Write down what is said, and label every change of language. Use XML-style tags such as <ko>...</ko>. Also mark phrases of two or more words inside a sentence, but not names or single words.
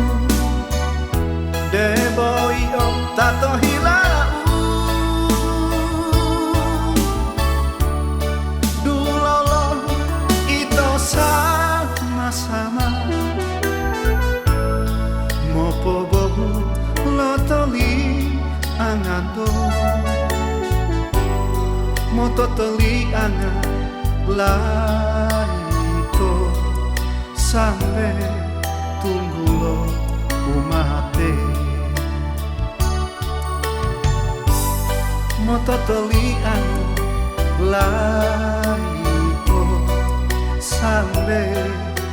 <gor>deboi om tato hilau dulolo ito sama-sama mopo bohu lo toli angando moto teli anga laito</gor> <id>sampe tunggu</id> <gor>lo umate moto teli anga laito sampe</gor>